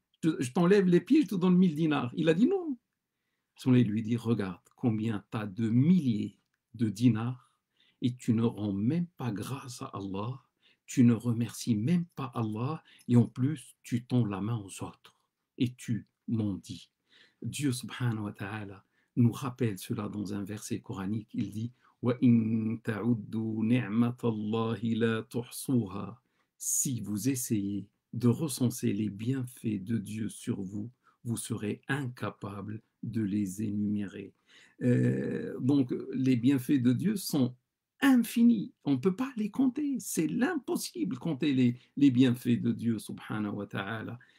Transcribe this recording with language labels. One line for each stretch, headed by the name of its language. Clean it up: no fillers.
French: Je t'enlève les pieds, je te donne 1000 dinars. Il a dit non. Il lui dit, regarde combien tu as de milliers de dinars et tu ne rends même pas grâce à Allah, tu ne remercies même pas Allah et en plus tu tends la main aux autres et tu mendies. Dieu subhanahu wa ta'ala nous rappelle cela dans un verset coranique. Il dit
Arabic: وَإِن تَعُدُّوا نِعْمَةَ اللَّهِ لَا تُحْصُوهَا.
French: Si vous essayez de recenser les bienfaits de Dieu sur vous, vous serez incapable de les énumérer. Donc les bienfaits de Dieu sont infinis, on ne peut pas les compter, c'est l'impossible compter les bienfaits de Dieu subhanahu wa ta'ala.